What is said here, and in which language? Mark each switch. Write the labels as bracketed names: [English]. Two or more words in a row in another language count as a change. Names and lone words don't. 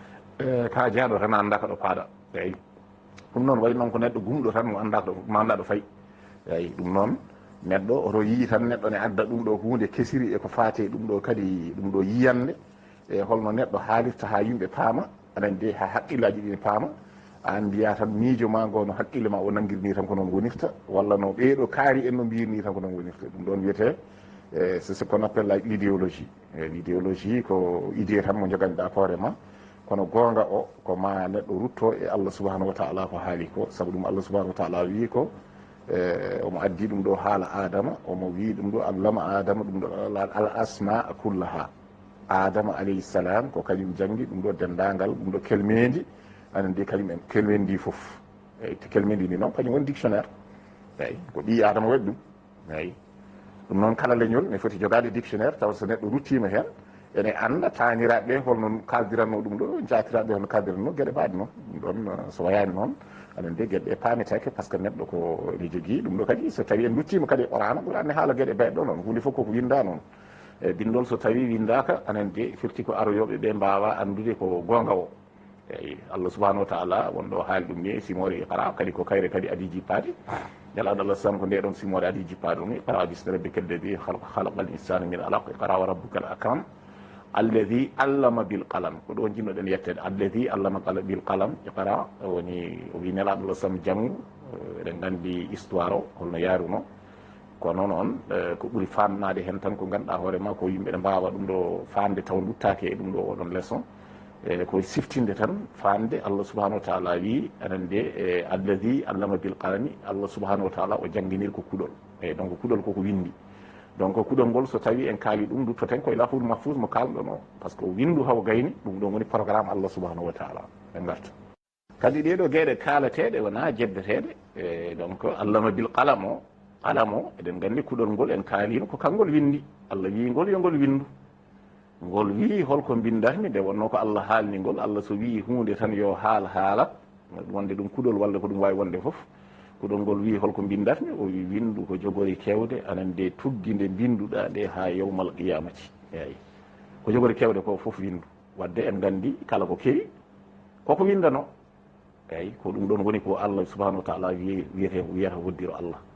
[Fula] ka jaaɗo tan anda ko ɗo paaɗa eyyi ɗum noon wayi noon ko neɗɗo gumɗo tan mo anda ɗo fayi eyyi ɗum noon neɗɗo oto yii tan neɗɗo ne adda ɗum ɗo hunde kesiri eko faate ɗum ɗo kadi ɗum ɗo yiyande e holno neɗɗo haalirta ha yimɓe paama aɗan de ha haqqillaji ɗi paama an mbiya tan miijo ma ngo no haqqille ma o nanguirni tan ko noon wonirta walla no ɓeeɗo kaari en no mbirni tan ko noon wonirta ɗum ɗon wiyete [French] c'est ce qu'on appelle l'idéologie l'idéologie [Fula] ko idée tan mo joganɗa hoore ma kono goonga o ko ma neɗɗo rutto e Allah [Arabic] سبحانه وتعالى [Fula] ko haali ko saabu ɗum Allah [Arabic] سبحانه وتعالى [Fula] wi ko omo addi ɗum ɗo haala adama omo wi ɗum ɗo allama adama ɗum ɗo [Arabic] الأسماء كلها [Fula] adama [Arabic] عليه السلام [Fula] ko kañum janggi ɗum ɗo dendagal ɗum ɗo kelmendi anan de kañum en kelmendi foof eyyi te kelmendi ndi noon kañum woni dictionnaire eyyi ko ɓi adama waɗi ɗum eyyi ɗum noon kala leñol ne foti jogade dictionnaire taw so neɗɗo ruttima hen ene anda taniraɓe holno kaldiranno ɗum ɗo jatiraɓe holno kaldiranno gueɗe mbaɗe noon ɗum ɗon so wayani noon aɗen de gueɗe ɗe pametake [French] par ce que [Fula] neɗɗo ko ne jogui ɗum ɗo kadi so tawi en duttima kadi e qur'ana ɓuranne haala gueɗe mbaɗe ɗo noon hunde fof koko winda noon e bindol so tawi windaka anen de firti ko aroyoɓe ɓe mbawa andude ko gonga o eyyi Allah [Arabic] سبحانه وتعالى [Fula] wonɗo haali ɗum ni simore iqra kadi ko kayre kadi adi jippade jalaɗo Allah sam ko nde ɗon simore adi jippade ɗum [Arabic] اقرأ باسم ربك الذي خلق الإنسان من علق اقرأ وربك الأكرم الذي علم بالقلم [Fula] ko ɗo jinnoɗen yettede [Arabic] الذي علم بالقلم iqra [Fula] woni o wi nelaɗo Allah sam jangu eɗen gandi histoire o holno yaruno kono noon ko ɓuuri famnade hen tan ko ganduɗa hoore ma ko yimɓe ɗe mbawa ɗum ɗo famde taw duttake e ɗum ɗo oɗon leçon e koye siftinde tan famde Allah [Arabic] سبحانه وتعالى [Fula] wi anan de [Arabic] الذي علم بالقلم [Fula] Allah [Arabic] سبحانه وتعالى [Fula] o jangguinir ko kuuɗol eyyi donc kuuɗol koko windi donc kuuɗol ngol so tawi en kaali ɗum duttoten koye [Arabic] اللوح المحفوظ [Fula] mo kalɗon o [French] par ce que [Fula] windu hawo gayni ɗum ɗon woni programme Allah [Arabic] سبحانه وتعالى [Fula] ɓe garta kadi ɗeɗo gueɗe kalateɗe wona jeddeteɗe e donc [Arabic] علم بالقلم [Fula] o qalam o eɗen gandi kuuɗol ngol en kaalino ko kangol windi Allah wi ngol yo ngol windu ngol wi holko bindatmi nde wonno ko Allah haalni ngol Allah so wi hunde tan yo haalat wonde ɗum kuɗol walla ko ɗum wawi wonde foof kuɗol ngol wi holko bindatmi o wi windu ko jogori kewde anan nde tuggi nde binduɗa nde ha [Arabic] يوم القيامة [Fula] eyi ko jogori kewde ko foof windu wadde en gandi kala ko kewi koko windano eyyi ko ɗum ɗon woni ko Allah [Arabic] سبحانه وتعالى [Fula] wiyata woddiro Allah